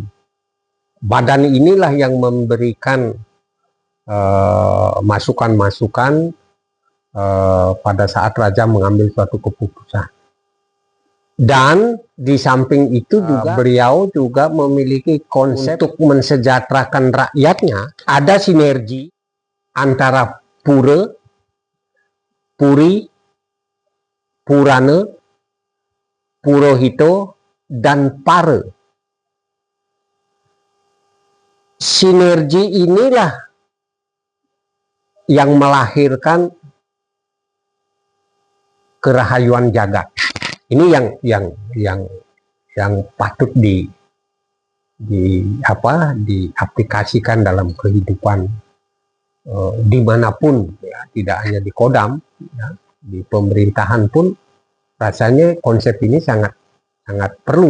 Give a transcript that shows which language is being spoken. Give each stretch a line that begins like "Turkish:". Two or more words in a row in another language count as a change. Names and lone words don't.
Indonesian: Badan inilah yang memberikan masukan-masukan pada saat raja mengambil suatu keputusan. Dan di samping itu juga beliau juga memiliki konsep untuk mensejahterakan rakyatnya. Ada sinergi antara pura, puri, purana, purohito, dan para. Sinergi inilah yang melahirkan kerahayuan jagat. Ini yang patut diaplikasikan dalam kehidupan dimanapun, ya, tidak hanya di Kodam, ya, di pemerintahan pun rasanya konsep ini sangat perlu.